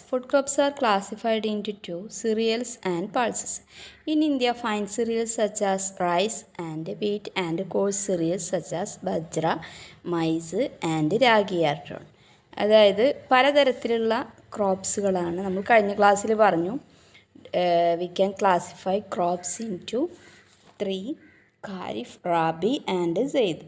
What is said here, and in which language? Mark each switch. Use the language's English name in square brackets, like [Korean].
[English] Food crops are classified into two, cereals and pulses. In India, fine cereals such as rice and wheat and coarse cereals such as bajra, maize and ragi are grown. [Malayalam] അതായത് പലതരത്തിലുള്ള ക്രോപ്സുകളാണ് നമ്മൾ കഴിഞ്ഞ ക്ലാസ്സിൽ പറഞ്ഞു. [English] We can classify crops into 3, kharif, rabi and zaid.